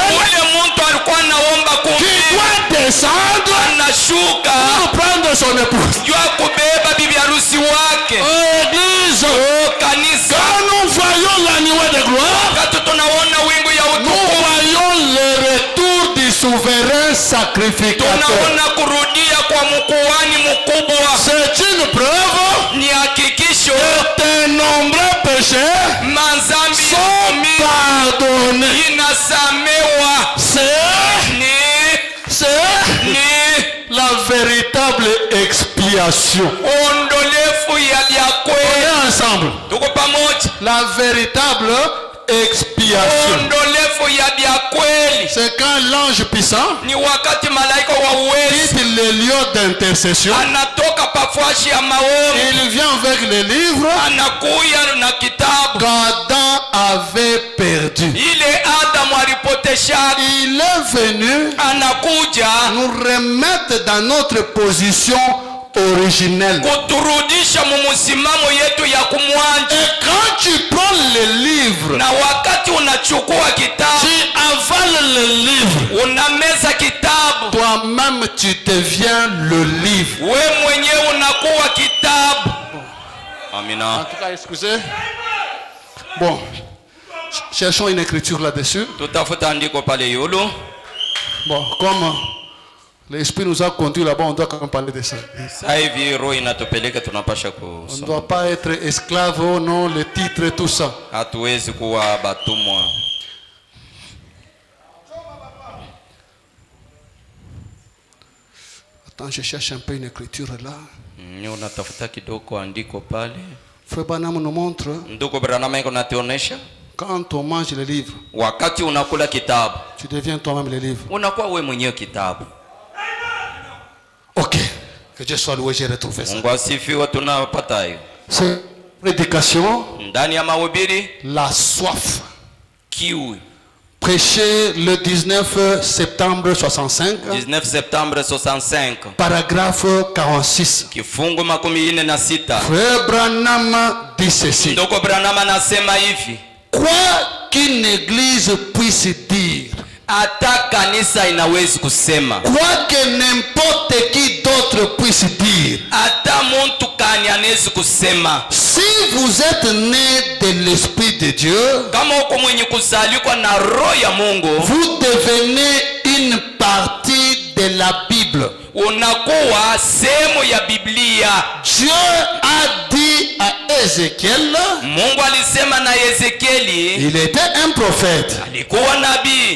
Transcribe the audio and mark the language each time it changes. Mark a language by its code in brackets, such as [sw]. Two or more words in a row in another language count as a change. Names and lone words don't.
[sw] ule mtu alikuwa anaomba [fr] qui [sw] kumbi, [fr] doit descendre [sw] anashuka [fr] pour prendre son épouse. [sw] jua kubeba bibi harusi wake. [fr] Église, [sw] Kanisa, [fr] quand nous voyons la nuée de gloire, [sw] wakati tunaona wingu ya [fr] nous [sw] utukufu, [fr] voyons le retour du souverain sacrificateur. [sw] tunaona kurudia kwa mkuhani mkubwa. [fr] C'est une preuve [sw] Ni hakikisho [fr] que tes nombreux péchés [sw] mazambi [fr] sont pardonnés. [sw] inasamewa. [fr] C'est la véritable expiation. [sw] Ondolefu ya vya [fr] On [sw] kweli. [fr] est ensemble. [sw] Tuko pamoja. [fr] La véritable expiation. [sw] Ondolefu ya vya kweli [fr] C'est quand l'ange puissant [sw] ni wakati malaika wa uwezo [fr] quitte les lieux d'intercession. [sw] anatoka pafashi ya maombi, [fr] Il vient avec les livres [sw] anakuya na kitabu [fr] qu'Adam avait perdu. [sw] ile Adamu alipotesha, [fr] Il est venu [sw] anakuja [fr] nous remettre dans notre position originelle. [sw] kuturudisha mumusimamo yetu ya kumwanja. [fr] Et quand tu prends le livre, [sw] Na wakati unachukua kitabu, [fr] tu avales le livre, [sw] unameza kitabu, [fr] toi-même tu deviens le livre. [sw] we mwenyewe unakuwa kitabu. Amina. [fr] En tout cas, excusez. Bon, cherchons une écriture là-dessus. [sw] Tutafuta andiko pale yulu. [fr] Bon, comme l'Esprit nous a conduit là-bas, on doit quand même parler de ça. [sw] Sasa hivi roho inatupeleka, tunapasha [fr] On ne [sw] kusoma. [fr] doit pas être esclave, oh non, les titres et tout ça. [sw] Hatuwezi kuwa batumwa. [fr] Attends, je cherche un peu une écriture là. [sw] Unatafuta kidogo andiko pale. [fr] Frère Branham nous montre [sw] Ndugu Branham iko natuonesha [fr] Quand on mange le livre, [sw] wakati unakula kitabu, [fr] tu deviens toi-même le livre. [sw] unakuwa wewe mwenyewe kitabu. [fr] Ok. Que Dieu soit loué, j'ai retrouvé ça. [sw] Mungu asifiwe, tunapata hiyo. [fr] C'est prédication, [sw] Ndani ya mahubiri, [fr] la soif. [sw] kiu. [fr] Prêché le 19 septembre 65, 19 septembre 65. paragraphe 46. [sw] Kifungu 46. [fr] Frère Branham dit ceci. [sw] Ndugu Branham anasema hivi, [fr] Quoi qu'une église puisse dire, [sw] hata kanisa inawezi kusema, [fr] quoi que n'importe qui d'autre puisse dire, [sw] hata muntu kani anawezi kusema, [fr] si vous êtes né de l'Esprit de Dieu, [sw] kama uko mwenye kuzalikwa na roho ya Mungu, [fr] vous devenez une partie de la Bible. [sw] unakuwa sehemu ya Biblia. [fr] Dieu a dit à Ézéchiel, [sw] Mungu alisema na Ezekieli, [fr] il était un prophète, [sw] alikuwa nabii,